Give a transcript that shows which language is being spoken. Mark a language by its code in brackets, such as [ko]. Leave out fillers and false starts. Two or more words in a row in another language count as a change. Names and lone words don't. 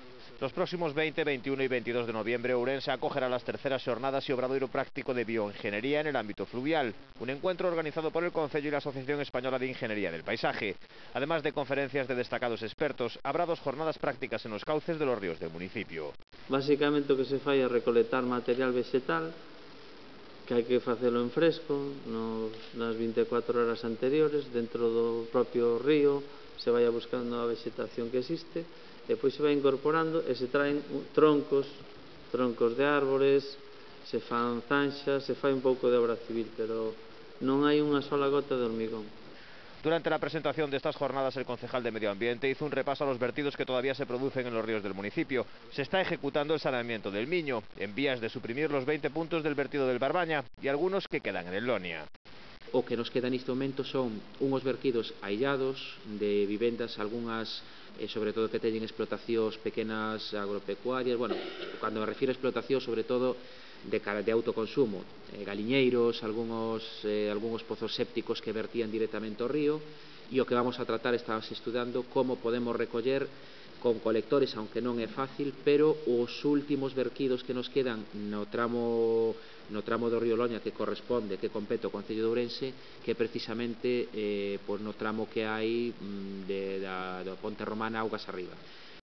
[es] Los próximos 20, 21 y 22 de noviembre, Ourense acogerá las terceras jornadas y obradoiro práctico de bioingeniería en el ámbito fluvial, un encuentro organizado por el Concello y la Asociación Española de Ingeniería del Paisaje. Además de conferencias de destacados expertos, habrá 2 jornadas prácticas en los cauces de los ríos del municipio. [gl] Básicamente o que se fai é recolectar material vegetal, que hai que facelo en fresco, nas 24 horas anteriores, dentro do propio río, se vai buscando a vegetación que existe, e depois se vai incorporando e se traen troncos de árbores, se fan zanxas, se fai un pouco de obra civil, pero non hai unha sola gota de hormigón. [es] Durante la presentación de estas jornadas, el concejal de Medio Ambiente hizo un repaso a los vertidos que todavía se producen en los ríos del municipio. Se está ejecutando el saneamiento del Miño, en vías de suprimir los 20 puntos del vertido del Barbaña y algunos que quedan en el Lonia. [gl] O que nos queda neste momento son unhos vertidos aillados de vivendas, algunhas, sobre todo que teñen explotacións pequenas agropecuarias, bueno, cando me refiro a explotación, sobre todo de autoconsumo, galiñeiros, algúns pozos sépticos que vertían directamente ao río, e o que vamos a tratar, estamos estudando como podemos recoller con colectores, aunque non é fácil, pero os últimos vertidos que nos quedan no tramo do río Loña, que corresponde, que compete ao Concello de Ourense, que precisamente no tramo que hai da Ponte Romana augas arriba.